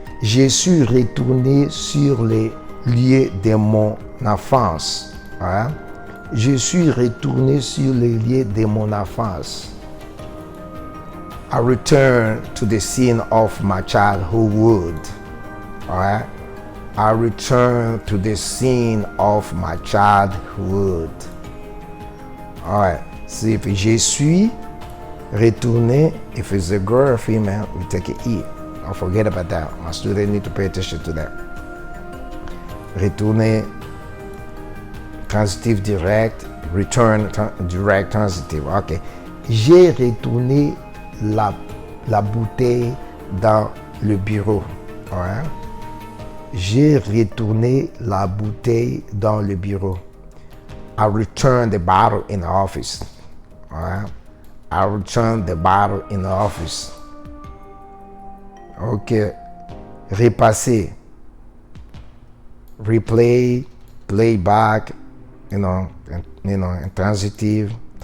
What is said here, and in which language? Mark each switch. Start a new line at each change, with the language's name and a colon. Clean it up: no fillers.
French: Je suis retourné sur les lieux de mon enfance. Alright? Je suis retourné sur les lieux de mon enfance.
English: I return to the scene of my childhood. Alright? I return to the scene of my childhood. Alright. See if je suis retourné, if it's a girl or female, we take an e. Don't forget about that. My students need to pay attention to that.
French: Retourner, transitif direct, return, direct transitif. Ok. J'ai retourné la bouteille dans le bureau. Ouais. J'ai retourné la bouteille dans le bureau.
English: I returned the bottle in the office. Ouais. I returned the bottle in the office. Ok. Repasser. Replay, playback, intransitive.